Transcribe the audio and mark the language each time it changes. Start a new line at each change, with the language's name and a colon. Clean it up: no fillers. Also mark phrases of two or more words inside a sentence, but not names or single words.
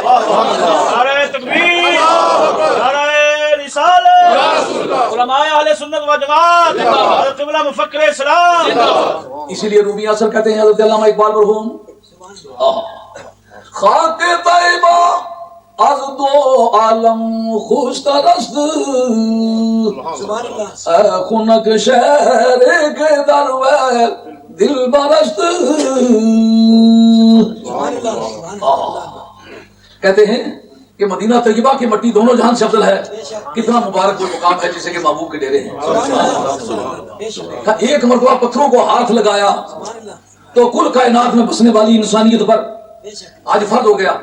Urdu: نعرہ تکبیر, نعرہ رسالت, علماء اہل سنت و جماعت, حضرت قبلہ مفکر اسلام. اسی لیے رومی اثر کہتے ہیں حضرت علامہ اقبال مرحوم,
Persian: خاک طیبہ از دو عالم خوش ترست, خنک شہر کے دروے دل برست.
Urdu: کہتے ہیں کہ مدینہ طیبہ کی مٹی دونوں جہان سے افضل ہے. کتنا مبارک وہ مقام ہے جسے کہ محبوب کے ڈیرے ہیں. ایک مرتبہ پتھروں کو ہاتھ لگایا تو کل کائنات میں بسنے والی انسانیت پر حج فرض ہو گیا.